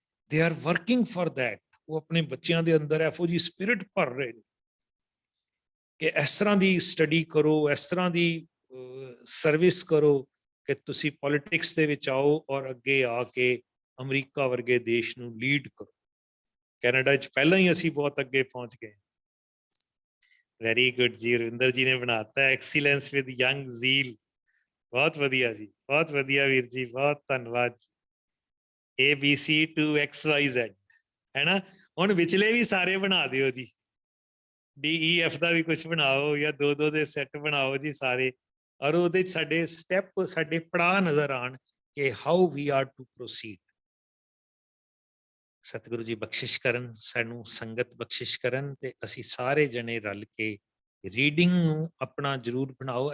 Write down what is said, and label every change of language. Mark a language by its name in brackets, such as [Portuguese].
[English] They are working for that. [Punjabi] ਉਹ ਆਪਣੇ ਬੱਚਿਆਂ ਦੇ ਅੰਦਰ ਇਹੋ ਜਿਹੀ ਸਪਿਰਿਟ ਭਰ ਰਹੇ ਨੇ ਕਿ ਇਸ ਤਰ੍ਹਾਂ ਦੀ ਸਟੱਡੀ ਕਰੋ, ਇਸ ਤਰ੍ਹਾਂ ਦੀ ਸਰਵਿਸ ਕਰੋ ਕਿ ਤੁਸੀਂ ਪੋਲਿਟਿਕਸ ਦੇ ਵਿੱਚ ਆਓ ਔਰ ਅੱਗੇ ਆ ਕੇ ਅਮਰੀਕਾ ਵਰਗੇ ਦੇਸ਼ ਨੂੰ ਲੀਡ ਕਰੋ। ਕੈਨੇਡਾ 'ਚ ਪਹਿਲਾਂ ਹੀ ਅਸੀਂ ਬਹੁਤ ਅੱਗੇ ਪਹੁੰਚ ਗਏ। ਵੈਰੀ ਗੁੱਡ ਜੀ, ਰਵਿੰਦਰ ਜੀ ਨੇ ਬਣਾਤਾ [English] Excellence with young zeal. [Punjabi] ਬਹੁਤ ਵਧੀਆ ਜੀ, ਬਹੁਤ ਵਧੀਆ ਵੀਰ ਜੀ, ਬਹੁਤ ਧੰਨਵਾਦ। [English] ABC to XYZ ਹੈ ਨਾ। [Punjabi] ਹੁਣ ਵਿਚਲੇ ਵੀ ਸਾਰੇ ਬਣਾ ਦਿਓ ਜੀ, DEF ਦਾ ਵੀ ਕੁਝ ਬਣਾਓ ਜਾਂ 2-2 ਦੇ ਸੈੱਟ ਬਣਾਓ ਜੀ ਸਾਰੇ, ਔਰ ਉਹਦੇ 'ਚ ਸਾਡੇ ਸਟੈਪ, ਸਾਡੇ ਪੜਾਅ ਨਜ਼ਰ ਆਉਣ ਕਿ [English] How we are to proceed. [Punjabi] Satguru ji ਬਖਸ਼ਿਸ਼ ਕਰਨ, ਸਾਨੂੰ ਸੰਗਤ ਬਖਸ਼ਿਸ਼ ਕਰਨ, ਤੇ ਅਸੀਂ ਸਾਰੇ ਜਣੇ ਰਲ ਕੇ ਰੀਡਿੰਗ ਨੂੰ ਆਪਣਾ ਜ਼ਰੂਰ ਬਣਾਓ।